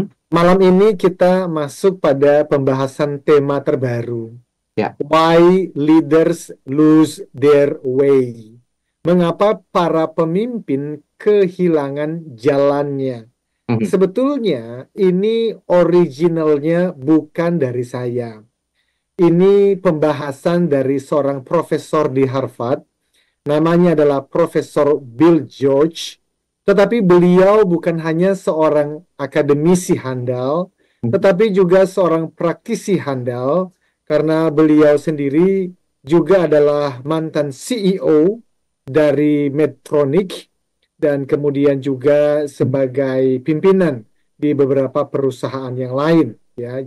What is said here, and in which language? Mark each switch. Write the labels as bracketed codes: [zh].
[id] Malam ini kita masuk pada pembahasan tema terbaru. [en] Why leaders lose their way. [id] Mengapa para pemimpin kehilangan jalannya? Sebetulnya ini originalnya bukan dari saya. Ini pembahasan dari seorang profesor di Harvard. Namanya adalah Profesor Bill George. Tetapi beliau bukan hanya seorang akademisi handal, tetapi juga seorang praktisi handal, karena beliau sendiri juga adalah mantan CEO dari Medtronic, dan kemudian juga sebagai pimpinan di beberapa perusahaan yang lain ya.